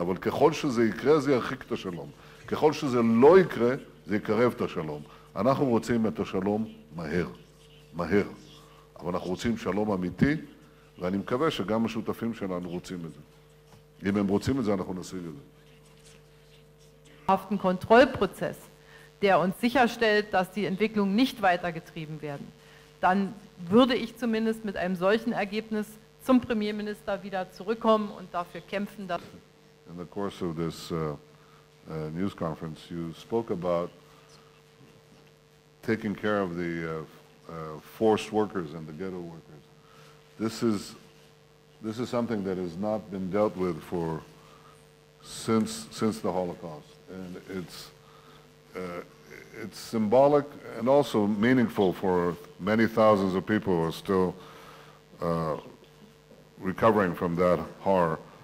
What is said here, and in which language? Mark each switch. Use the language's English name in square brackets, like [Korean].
[Hebrew] אבל ככל שזה יקרה, זה ירחיק את השלום. ככל שזה לא יקרה, זה יקרב את השלום. אנחנו רוצים את השלום מהר, מהר. אבל אנחנו רוצים שלום אמיתי, ואני מקווה שגם השותפים שלנו רוצים את זה. אם הם רוצים את זה, אנחנו נשיג את זה. [German] Auf den Kontrollprozess, der uns sicherstellt, dass die Entwicklungen nicht weitergetrieben werden, dann würde ich zumindest mit einem solchen Ergebnis zum Premierminister wieder zurückkommen und dafür kämpfen, dass... [English] In the course of this news conference, you spoke about taking care of the forced workers and the ghetto workers. This is something that has not been dealt with since the Holocaust, and it's symbolic and also meaningful for many thousands of people who are still recovering from that horror.